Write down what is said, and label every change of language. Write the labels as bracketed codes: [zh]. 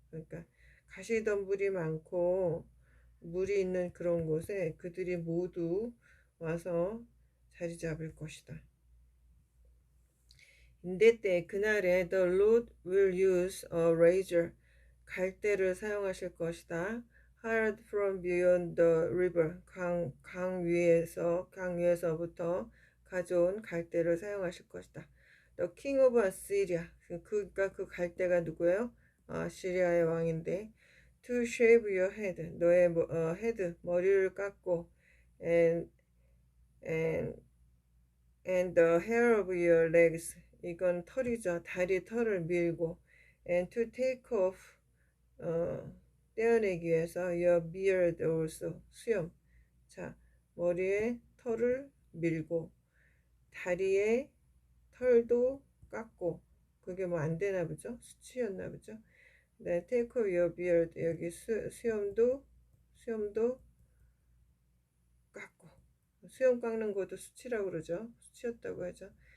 [ko] 그러니까 가시덤불이 많고 물이 있는 그런 곳에 그들이 모두 와서 자리 잡을 것이다. [en] In that day, [ko] 그날에 the Lord will use a razor, 갈대를 사용하실 것이다. [en] Hired from beyond the river, [ko] 강 위에서부터 가져온 갈대를 사용하실 것이다. [en] The king of Assyria, [ko] 그러니까 그 갈대가 누구예요? 시리아의 왕인데, [en] to shave your head, [ko] 너의 head, 머리를 깎고, [en] and the hair of your legs, [ko] 이건 털이죠. 다리 털을 밀고, [en] and to take off, [ko] 떼어내기 위해서 [en] your beard also, [ko] 수염. 자, 머리에 털을 밀고 다리에 털도 깎고, 그게 뭐 안 되나 보죠? 수치였나 보죠? 네, [en] take off your beard, [ko] 여기 수염도 깎고, 수염 깎는 것도 수치라고 그러죠. 수치였다고 하죠.